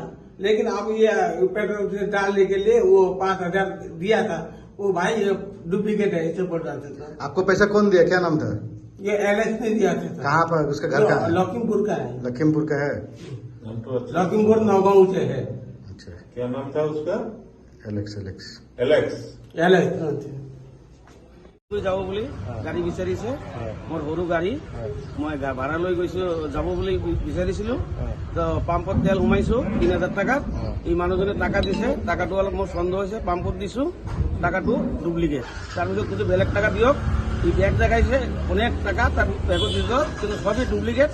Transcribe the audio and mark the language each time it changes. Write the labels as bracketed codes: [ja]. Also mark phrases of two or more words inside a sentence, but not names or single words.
[hi] लेकिन अब ये पेट्रोल से डालने के लिए वो 5,000 दिया था, वो भाई डुप्लीकेट है ऐसे बोल रहा था। आपको पैसा कौन दिया? क्या नाम था? ये एलेक्स ने दिया था। कहाँ पर? उसका घर कहाँ है? लखीमपुर का है। लखीमपुर का है। लखीमपुर नौगांव से है। अच्छा, क्या नाम था उसका? एलेक्स। एलेक्स एलेक्स [as] যাব বুলি গাড়ী বিচাৰিছে, মোৰ সৰু গাড়ী, মই ভাড়া লৈ গৈছো, যাব বুলি বিচাৰিছিলো। পাম্পত তেল সোমাইছো 3,000 টাকাত। এই মানুহজনে টাকা দিছে, টাকাটো অলপ মোৰ সন্দেহ হৈছে, পাম্পত দিছো, টাকাটো ডুপ্লিকেট। তাৰপিছত কিন্তু বেলেগ টাকা দিয়ক, ই বেগ দেখাইছে অনেক টাকা, তাৰ বেগত দি দিয়ক, কিন্তু সবই ডুপ্লিকেট।